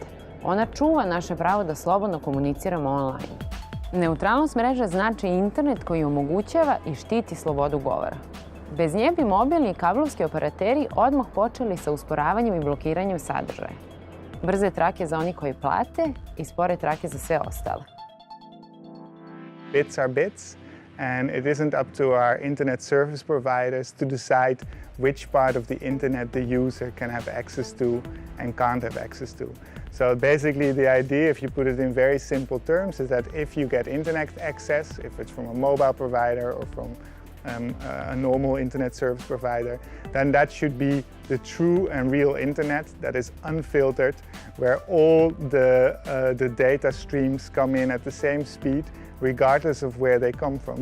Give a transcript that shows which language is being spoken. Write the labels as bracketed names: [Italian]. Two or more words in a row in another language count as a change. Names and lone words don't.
[Serbian] Ona čuva naše pravo da slobodno komuniciramo online. Neutralnost mreže znači internet koji omogućava i štiti slobodu govora. Bez nje bi mobilni i kablovski operateri odmah počeli sa usporavanjem i blokiranjem sadržaja. Brze trake za oni koji plate i spore trake za sve ostale. [English] Bits are bits, and it isn't up to our internet service providers to decide which part of the internet the user can have access to and can't have access to. So basically the idea, if you put it in very simple terms, is that if you get internet access, if it's from a mobile provider or from a normal internet service provider, then that should be the true and real internet that is unfiltered, where all the data streams come in at the same speed, regardless of where they come from.